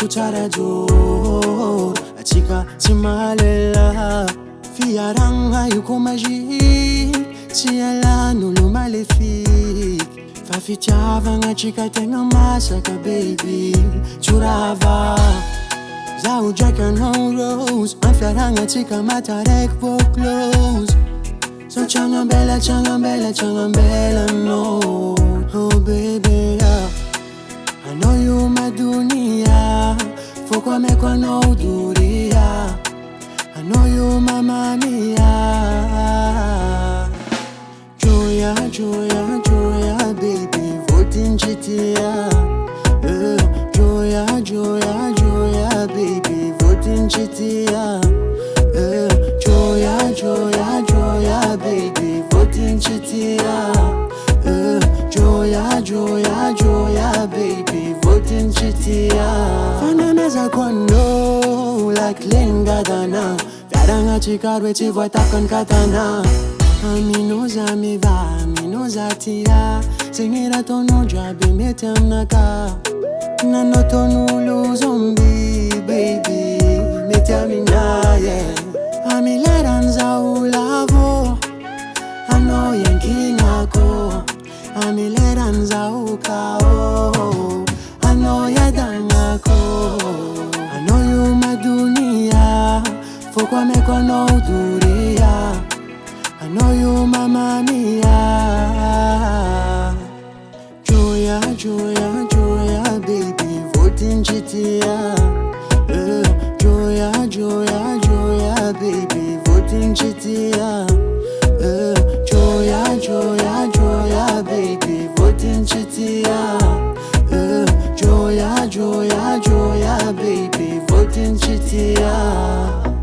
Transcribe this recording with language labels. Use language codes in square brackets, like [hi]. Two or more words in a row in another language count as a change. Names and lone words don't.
[mg] tsara joro Atsika tsy mahalela Fiaragna io ko magique Tsy alan'olo maléfique Fa fitiavagna atsika tegna masaka baby Tsorava Zaho draiky anao rose Am fiaragna atsika mata raiky po close So tsagnambela no [en] Oh baby yeah. [mg] Anao io madunia Foko ameko anao duria Anao io [it] mamma mia [mg] Joya, joya, joya baby Votinchitia Joya, joya, joya baby Votinchitia Joya, joya, joya baby Votinchitia Joya, joya, joya baby Votinchitia Fana meza kono Like lingadana Fiaragna atsika roe tsy voatakon'ny katana Aminoza miva, aminoza tia Zegny raha ataonao jiaby mety aminaka Nanao taon'olo zombie baby Mety aminahy yeah. Amilerany zaho lavo Anao yankinako Amilerany zaho kao Anao yadagnako Anao io madunia Foko ameko anao duria Anao io [it] mamma mia [mg] Joya, joya, joya baby Votinchitia Joya, joya, joya baby Votinchitia Joya, joya, joya baby Votinchitia Joya, joya, joya baby Votinchitia